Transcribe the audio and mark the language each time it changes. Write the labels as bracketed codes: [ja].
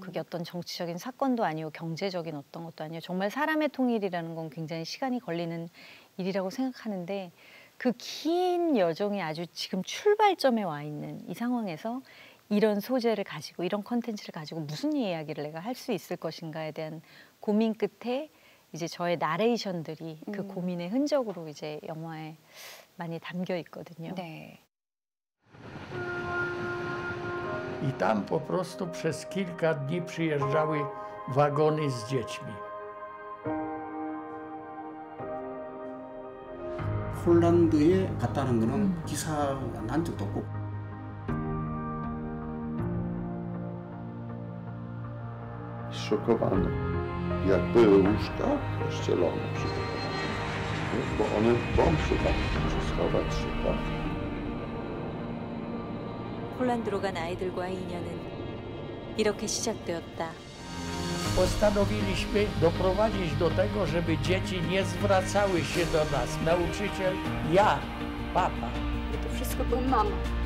[ko] 그게 어떤 정치적인 사건도 아니고 경제적인 어떤 것도 아니고 정말 사람의 통일이라는 건 굉장히 시간이 걸리는 일이라고 생각하는데 그 긴 여정이 아주 지금 출발점에 와 있는 이 상황에서 이런 소재를 가지고 이런 컨텐츠를 가지고 무슨 이야기를 내가 할 수 있을 것인가에 대한 고민 끝에 이제 저의 나레이션들이 그 고민의 흔적으로 이제 영화에 많이 담겨 있거든요. 네. [pl] I tam po prostu przez kilka dni przyjeżdżały wagony z dziećmi. [ko] 폴란드에 갔다는 거는 기사가 난 적도 없고 [pl] Zszokowany, jak były łóżka pościelone przy tym, bo one bomb szukali, czy schować szukać. [ko] 폴란드로 간 아이들과의 인연은 이렇게 시작되었다. [pl] Postanowiliśmy doprowadzić do tego, żeby dzieci nie zwracały się do nas. Nauczyciel, ja, papa. To wszystko była mama.